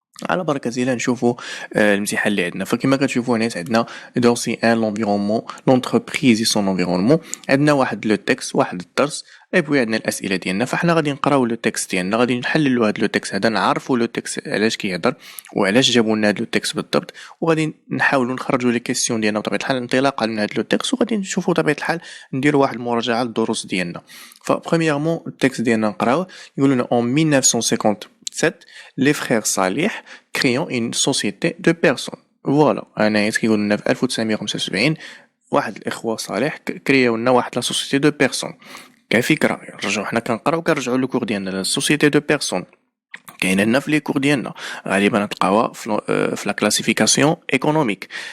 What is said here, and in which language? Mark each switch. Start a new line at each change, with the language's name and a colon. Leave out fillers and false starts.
Arabic: على بركة الله نشوفوا الامتحان اللي عندنا. فكما كتشوفوا هنا عندنا دوسي ان لونفيرونمون لونتربريز سون انفيرونمون، عندنا واحد لو تكست، واحد الدرس، اي بوي عندنا الاسئله ديالنا. فاحنا غادي نقراو لو تكست ديالنا، غادي نحللوا هذا لو تكست هذا، نعرفوا لو تكست علاش كيهضر وعلاش جابوا لنا هذا لو تكست بالضبط، وغادي نحاولوا نخرجوا لي كيسيون ديالنا بطبيعه الحال انطلاقا من هذا لو تكست، وغادي نشوفوا بطبيعه الحال نديروا واحد المراجعه للدروس ديالنا. فبريميرمون التكست ديالنا نقراوه، يقول لنا
French: en 1957 les frères Salih créant une société de personnes.
Arabic: فوالا انا كيقول لنا في 1975 واحد الاخوه صالح كرياو لنا واحد لا سوسيتي دو بيرسون. كفكره نرجعوا حنا كنقراو كنرجعوا لو كور ديالنا لا سوسيتي دو بيرسون، كاينه لنا في لي كور ديالنا غالبا تلقاوها في لا كلاسيفيكاسيون ايكونوميك.